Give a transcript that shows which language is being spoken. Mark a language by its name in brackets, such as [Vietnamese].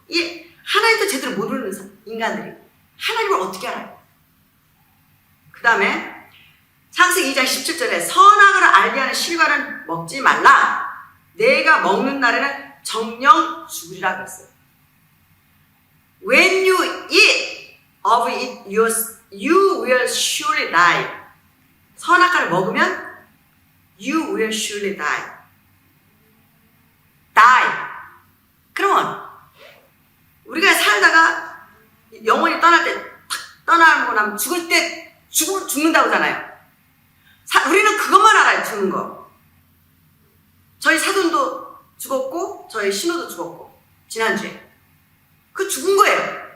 [Korean] 이 하나님도 제대로 모르는 인간들이 하나님을 어떻게 알아요? 그 다음에 창세기 2장 17절에 선악을 알게 하는 실과는 먹지 말라. 내가 먹는 날에는 정령 죽으리라 그랬어요. [English] When you eat of it, you will surely die. [Korean] 선악과를 먹으면 [English] you will surely die. Die. [Korean] 그러면 우리가 살다가 영혼이 떠날 때 떠나고 나면 죽을 때 죽는다고 하잖아요. 우리는 그것만 알아요. 죽는 거. 저희 사돈도 죽었고 저희 신우도 죽었고 지난주에 그 죽은 거예요.